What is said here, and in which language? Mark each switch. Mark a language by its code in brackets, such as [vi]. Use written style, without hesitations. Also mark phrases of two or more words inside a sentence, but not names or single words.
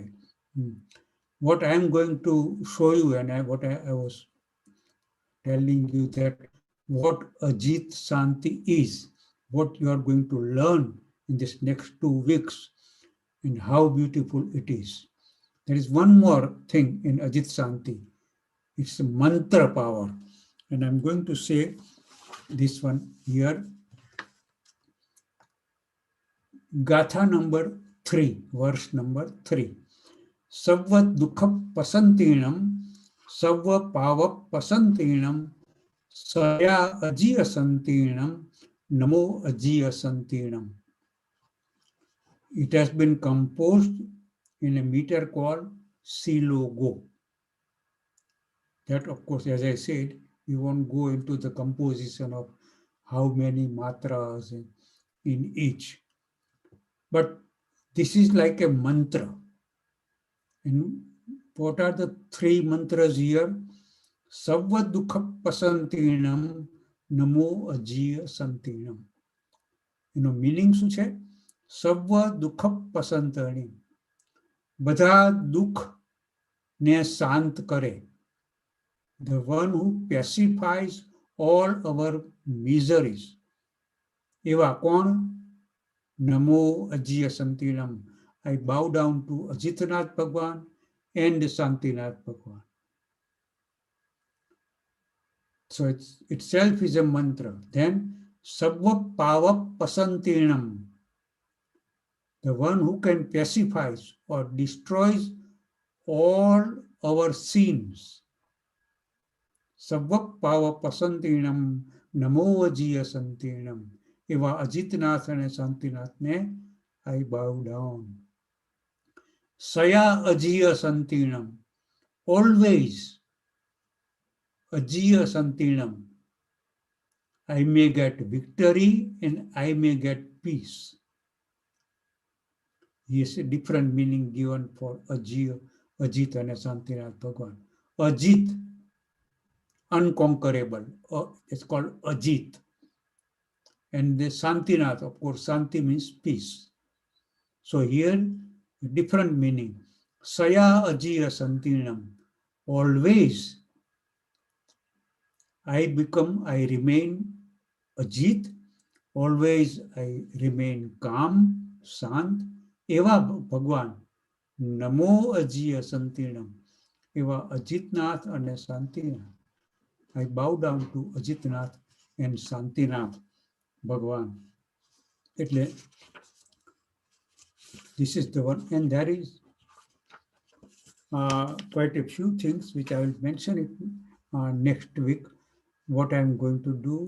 [en] What I am going to show you, and what I was telling you, that what Ajit Santi is, what you are going to learn in this next 2 weeks, and how beautiful it is. There is one more thing in Ajit Santi. It's a mantra power. And I'm going to say this one here. Gatha number 3, verse number 3. [pra] Savva dukha pasantinam, savva pava pasantinam, saya ajiya santinam, namo ajiya santinam. [en] It has been composed in a meter called Silogo. That, of course, as I said, we won't go into the composition of how many matras in each. But this is like a mantra. And what are the 3 mantras here? [pra] Savva dukha pasantinam, namo ajiya santinam. [gu] Meaning શું છે? [pra] Savva dukha pasantinam. [gu] બધા દુઃખ ને શાંત કરે. [en] The one who pacifies all our miseries. [gu] એવા કોણ? [pra] Namo ajiya santinam. [en] I bow down to Ajitnath Bhagwan and Santinath Bhagwan. So itself is a mantra. [pra] Then Savva pava pasantinam. [en] The one who can pacify or destroys all our sins. [pra] Savva pava pasantinam, namo ajiya santinam. [en] Eva Ajitnath and Santinath ne I bow down. [pra] Saya ajiya santinam. always ajiya santinam. [en] I may get victory and I may get peace. Yes, a different meaning given for ajiya, ajit and Santinath Bhagwan. Ajit, unconquerable. It's called ajit. And the Santinath, of course, Santi means peace. So here, different meaning. [pra] Saya ajiya santinam. [en] Always I remain ajit. Always I remain calm, sant. [pra] Eva Bhagwan. Namo ajiya santinam. [en] Eva Ajitnath and Santinath. I bow down to Ajitnath and Santinath Bhagwan. This is the one, and there is quite a few things which I will mention it next week, what I'm going to do.